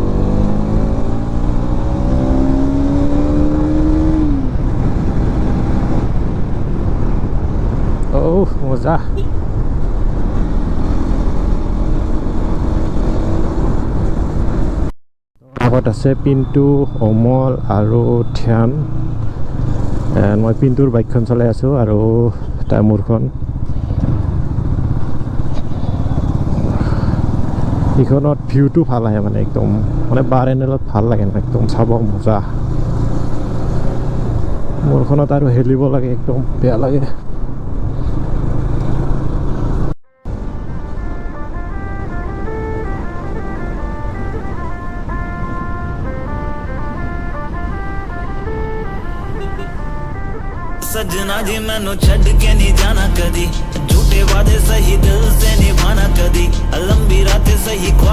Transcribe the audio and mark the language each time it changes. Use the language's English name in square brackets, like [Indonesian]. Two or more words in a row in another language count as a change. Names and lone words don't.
[Assamese] মজা আগত আছে পিন্টু অমল আৰু ধ্যান মই পিন্টুৰ বাইকখন চলাই আছোঁ আৰু তাৰ মোৰখন এইখনত ভিউটো ভাল আহে মানে একদম মানে বাৰ এংগেলত ভাল লাগে একদম চাব মজা মোৰখনত আৰু হেলিব লাগে একদম বেয়া লাগে [Punjabi] ਸਜਣਾ ਜੀ ਮੈਨੂੰ ਛੱਡ ਕੇ ਨਹੀਂ ਜਾਣਾ ਕਦੀ ਝੂਠੇ ਵਾਦੇ ਸਹੀ ਦਿਲ ਸੇ ਨਿਭਾਣਾ ਕਦੀ ਲੰਬੀ ਰਾਤੇਂ ਸਹੀ ਖ਼੍ਵਾਬ